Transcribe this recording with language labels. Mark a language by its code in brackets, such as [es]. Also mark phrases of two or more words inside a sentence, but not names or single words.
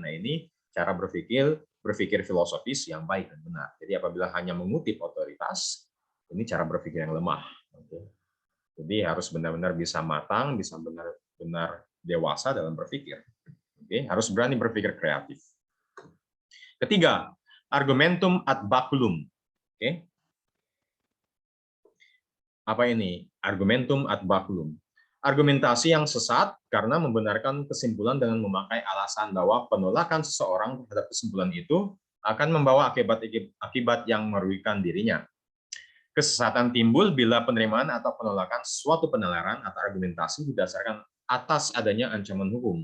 [id] Nah, ini cara berpikir filosofis yang baik dan benar. Jadi apabila hanya mengutip otoritas, ini cara berpikir yang lemah. Oke. Jadi harus benar-benar bisa matang, bisa benar-benar dewasa dalam berpikir. Oke, harus berani berpikir kreatif. Ketiga, [la] argumentum ad baculum. [id] Oke. Apa ini? [la] Argumentum ad baculum. [id] Argumentasi yang sesat karena membenarkan kesimpulan dengan memakai alasan bahwa penolakan seseorang terhadap kesimpulan itu akan membawa akibat yang merugikan dirinya. Kesesatan timbul bila penerimaan atau penolakan suatu penalaran atau argumentasi didasarkan atas adanya ancaman hukum.